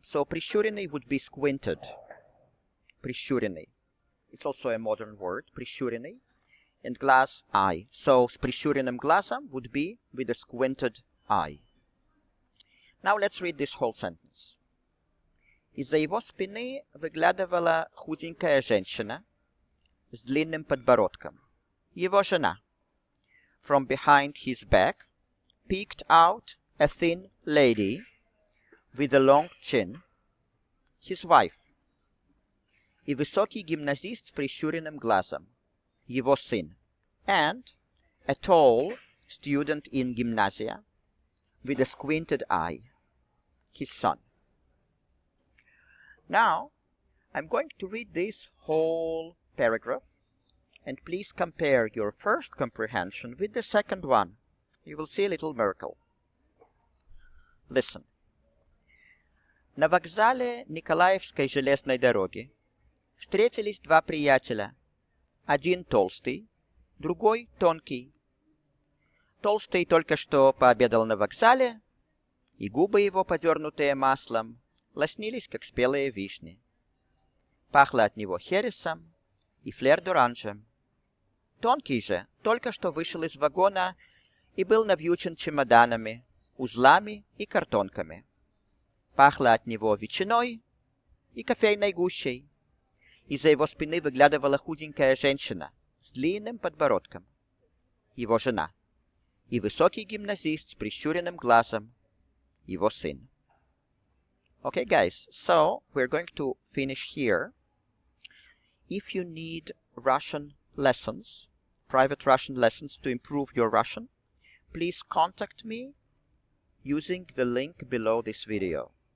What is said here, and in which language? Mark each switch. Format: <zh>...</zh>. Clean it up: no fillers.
<en>So прищуренный would be squinted. Прищуренный. It's also a modern word. Прищуренный. And glass, eye. So</en> <ru>с прищуренным глазом</ru> <en>would be with a squinted eye. Now let's read this whole sentence.</en> <ru>Из-за его спины выглядывала худенькая женщина с длинным подбородком. Его жена.</ru> <en>From behind his back peeked out a thin lady with a long chin, his wife.</en> <ru>И высокий гимназист с прищуренным глазом, его сын.</ru> <en>And a tall student in gymnasia with a squinted eye, his son. Now, I'm going to read this whole paragraph, and please compare your first comprehension with the second one. You will see a little miracle. Listen.</en> <ru>На вокзале Николаевской железной дороги встретились два приятеля. Один толстый, другой тонкий. Толстый только что пообедал на вокзале, и губы его, подернутые маслом, лоснились, как спелые вишни. Пахло от него хересом и флер-д'оранжем. Тонкий же только что вышел из вагона и был навьючен чемоданами, узлами и картонками. Пахло от него ветчиной и кофейной гущей. Из-за его спины выглядывала худенькая женщина с длинным подбородком, его жена, и высокий гимназист с прищуренным глазом, его сын.</ru> <en>Okay, guys, so we're going to finish here. If you need Russian lessons, private Russian lessons to improve your Russian, please contact me using the link below this video.</en>